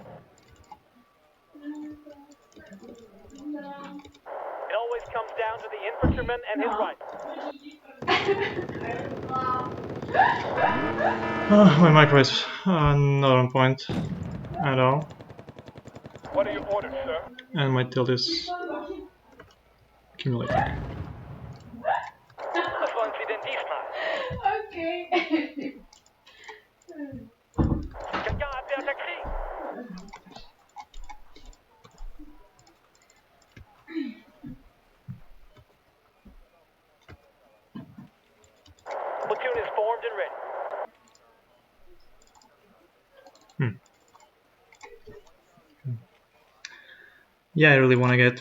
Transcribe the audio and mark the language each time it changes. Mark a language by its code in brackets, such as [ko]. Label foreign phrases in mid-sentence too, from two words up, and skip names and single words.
[en] It always comes down to the infantryman and his rifle. My micro is not on point at all. What are your orders, sir? And my tilt is accumulating. [de] Was wollen Sie denn diesmal? [en] Okay. [fr] Quelqu'un a appelé un taxi? [en] Platoon is formed and ready. Yeah, I really want to get.